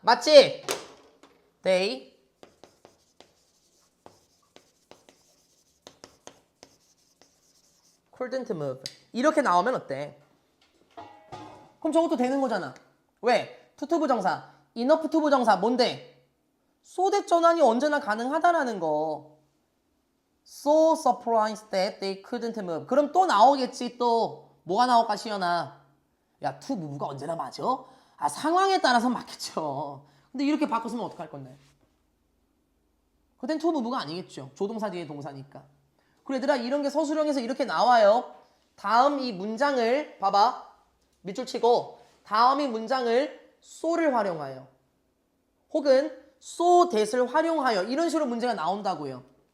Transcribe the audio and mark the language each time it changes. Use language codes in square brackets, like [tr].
[ko] 맞지? [en] They couldn't move. [ko] 이렇게 나오면 어때? 그럼 저것도 되는 거잖아. 왜? 투투 부정사, enough to 부정사 뭔데? so that 전환이 언제나 가능하다라는 거. [en] So surprised that they couldn't move. [ko] 그럼 또 나오겠지. 또 뭐가 나올까 시연아? 야, to move가 언제나 맞아? 아, 상황에 따라서 맞겠죠. 근데 이렇게 바꿨으면 어떡할 건데? 그땐 to move가 아니겠죠. 조동사 뒤에 동사니까. 그래 얘들아, 이런 게 서술형에서 이렇게 나와요. 다음 이 문장을 봐봐. 밑줄 치고 다음 이 문장을 so를 활용하여 혹은 so that을 활용하여 이런 식으로 문제가 나온다고요.